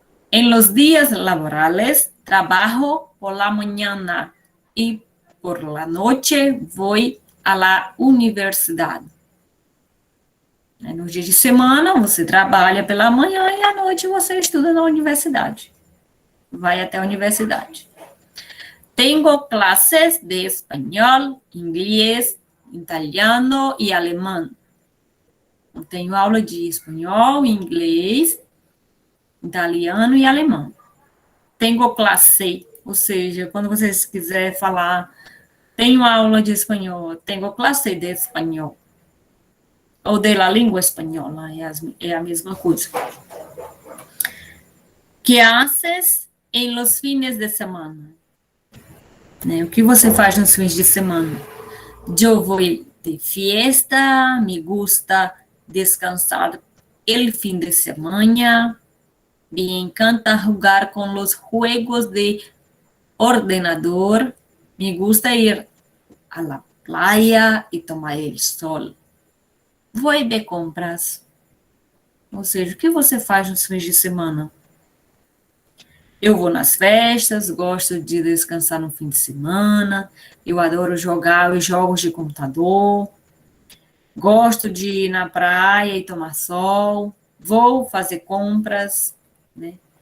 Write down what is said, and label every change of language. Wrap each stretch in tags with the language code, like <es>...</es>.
<es>En los días laborales, trabajo por la mañana y por la noche voy a la universidad.</es> <pt>Nos dias de semana, você trabalha pela manhã e à noite você estuda na universidade. Vai até a universidade.</pt> <es>Tengo clases</es> <pt>de espanhol, inglês, italiano e alemão. Eu tenho aula de espanhol, inglês, italiano e alemão. Tenho classe, ou seja, quando vocês quiserem falar, tenho aula de espanhol, tenho classe de espanhol. Ou de la língua espanhola, é a mesma coisa.</pt> <es>Que haces em los fines de semana?</es> <pt>Né? O que você faz nos fins de semana? Eu vou</pt> <es>de fiesta, me gusta descansar el fin de semana, me encanta jugar con los juegos de ordenador, me gusta ir a la playa y tomar el sol.</es> <pt>Vou de compras. Ou seja, o que você faz nos fins de semana? Eu vou nas festas, gosto de descansar no fim de semana, eu adoro jogar os jogos de computador, gosto de ir na praia e tomar sol, vou fazer compras, né?</pt>